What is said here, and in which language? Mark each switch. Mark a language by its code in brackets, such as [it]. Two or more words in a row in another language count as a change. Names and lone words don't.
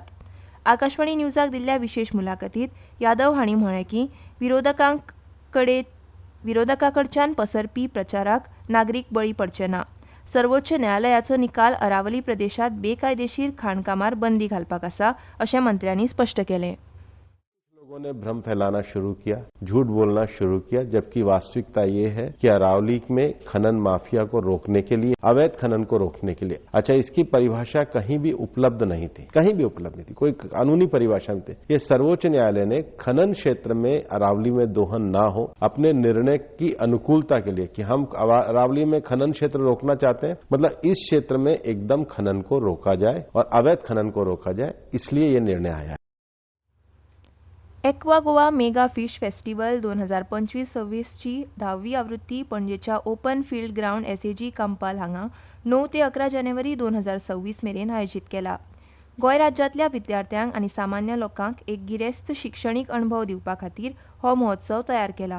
[kok] आकाशवाणी न्यूजाक दिल्ल्या विशेष मुलाखतींत यादव हांणी म्हळें की विरोधकां कडच्यान पसरपी प्रचाराक नागरीक बळी पडचे ना. सर्वोच्च न्यायालयाचो निकाल अरावली प्रदेशात बेकायदेशीर खाणकामार बंदी घालपाक आसा अशें मंत्र्यांनी स्पश्ट केलें. [hi] लोगों ने भ्रम फैलाना शुरू किया, झूठ बोलना शुरू किया, जबकि वास्तविकता ये है कि अरावली में खनन माफिया को रोकने के लिए, अवैध खनन को रोकने के लिए, अच्छा इसकी परिभाषा कहीं भी उपलब्ध नहीं थी, कहीं भी उपलब्ध नहीं थी, कोई कानूनी परिभाषा नहीं थी. ये सर्वोच्च न्यायालय ने खनन क्षेत्र में अरावली में दोहन ना हो अपने निर्णय की अनुकूलता के लिए कि हम अरावली में खनन क्षेत्र रोकना चाहते हैं, मतलब इस क्षेत्र में एकदम खनन को रोका जाए और अवैध खनन को रोका जाए, इसलिए ये निर्णय आया. [kok] एक्वा गोवा मेगा फिश फेस्टिवल 2025-26 ची 10वी आवृत्ती पणजेच्या ओपन फील्ड ग्राउंड एसएजी कंपाल हांगा 9 ते 11 जानेवारी 2026 मेरेन आयोजीत केला. गोंय राज्यांतल्या विद्यार्थ्यांक आनी सामान्य लोकांक एक गिरेस्त शिक्षणीक अणभव दिवपा खातीर हो महोत्सव तयार केला.